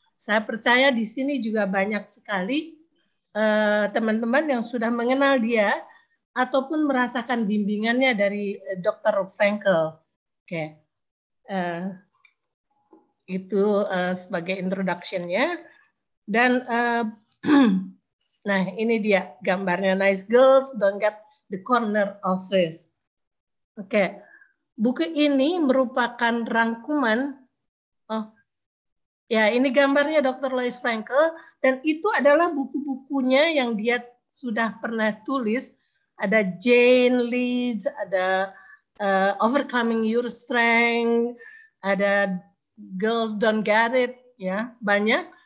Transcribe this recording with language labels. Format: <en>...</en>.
<id>Saya percaya di sini juga banyak sekali teman-teman yang sudah mengenal dia ataupun merasakan bimbingannya dari Dr. Frankel. Oke. Itu sebagai introduction-nya. Dan nah, ini dia gambarnya.</id> <en>Nice girls don't get the corner office.</en> <id>Oke. Buku ini merupakan rangkuman. Oh, ya, ini gambarnya Dr. Lois Frankel, dan itu adalah buku-bukunya yang dia sudah pernah tulis. Ada Jane Leeds, ada Overcoming Your Strength, ada Girls Don't Get It, ya, banyak.</id>